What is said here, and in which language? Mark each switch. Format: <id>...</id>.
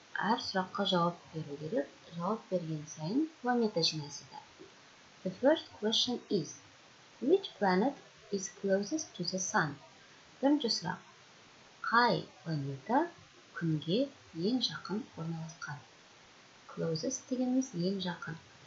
<kk>Әр сұраққа жауап беру керек. Жауап берген сайын планета жинайсыздар.</kk> <en>The first question is, which planet is closest to the sun?</en> <kk>Бірінші сұрақ. Қай планета күнге ең жақын орналасқан? Closest дегеніміз ең жақын.</kk>